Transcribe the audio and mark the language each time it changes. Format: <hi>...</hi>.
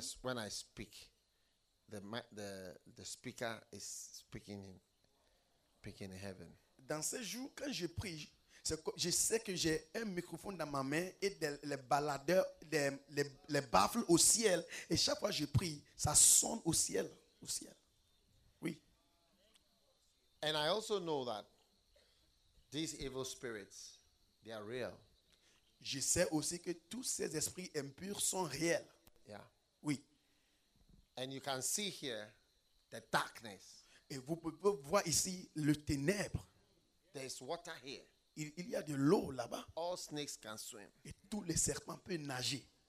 <en>when, I speak, the speaker is speaking in heaven.</en> <fr>Dans ces jours, quand je prie, je sais que j'ai un microphone dans ma main et les baladeurs, les baffles au ciel. Et chaque fois que je prie, ça sonne au ciel. Au ciel. Oui.</fr> <en>And I also know that these evil spirits, they are real.</en> <fr>Je sais aussi que tous ces esprits impurs sont réels.</fr> <en>Yeah.</en> <fr>Oui.</fr> <en>And you can see here the darkness.</en> <fr>Et vous pouvez voir ici le ténèbre.</fr> <en>There's water here.</en> <fr>Il y a de l'eau là-bas.</fr> <en>All snakes can swim.</en> <fr>Et tous les serpents peuvent nager.</fr>